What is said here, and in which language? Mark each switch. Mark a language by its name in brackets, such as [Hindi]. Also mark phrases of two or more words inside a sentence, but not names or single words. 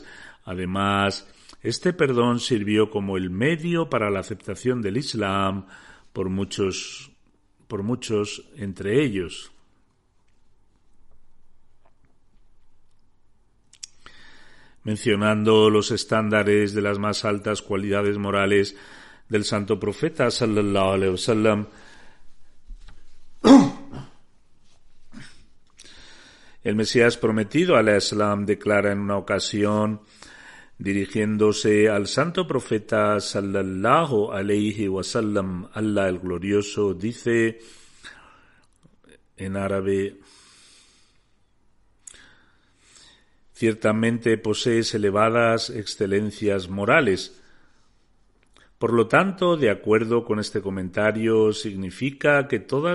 [Spanish] Además, este perdón sirvió como el medio para la aceptación del Islam por muchos entre ellos. Mencionando los estándares de las más altas cualidades morales del santo profeta [Arabic] صلى الله عليه وسلم, [Spanish] el Mesías prometido [Arabic] عليه السلام [Spanish] declara en una ocasión, dirigiéndose al santo profeta [Arabic] صلى الله عليه وسلم, [Spanish] Allah el glorioso dice en árabe: ciertamente posees elevadas excelencias morales. Por lo tanto, de acuerdo con este comentario, significa que todas